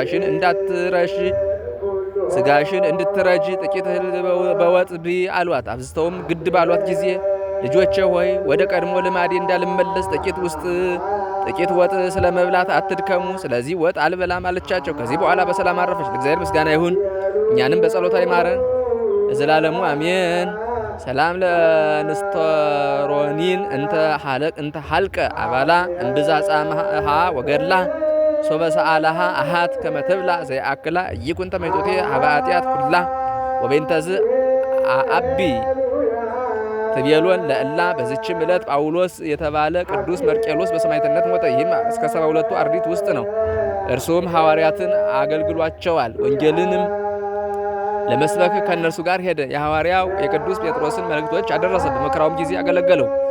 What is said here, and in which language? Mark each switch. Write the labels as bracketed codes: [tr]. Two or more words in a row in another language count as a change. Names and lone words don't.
[am] ሥጋሽን እንድትረጂ ጥቂት እህል በወጥ ብዪ አሏት። አብዝተውም ግድ ባሏት ጊዜ ልጆቼ ሆይ ወደ ቀድሞ ልማዴ እንዳልመለስ ጥቂት ወጥ ስለ መብላት አትድከሙ፣ ስለዚህ ወጥ አልበላም አለቻቸው። ከዚህ በኋላ በሰላም አረፈች። ለእግዚአብሔር ምስጋና ይሁን፣ እኛንም በጸሎታ ይማረን ለዘላለሙ አሜን። ሰላም [gez] ለንስቶሮኒን እንተ ሐልቀ አባላ እምብዛ ጻምሃ ወገድላ ሶበ ሰአላሃ አሃት ከመትብላ ዘይአክላ ይኩን ተመይጦቴ ሀበ ኃጢአት ኩላ ወቤንተዝ አቢ ትቤሎን ለእላ [am] በዚችም ዕለት ጳውሎስ የተባለ ቅዱስ መርቄሎስ በሰማዕትነት ሞተ። ይህም እስከ 72ቱ አርድእት ውስጥ ነው። እርሱም ሐዋርያትን አገልግሏቸዋል። ወንጌልንም ለመስበክ ከእነርሱ ጋር ሄደ። የሐዋርያው የቅዱስ ጴጥሮስን መልእክቶች አደረሰ። በመከራውም ጊዜ አገለገለው።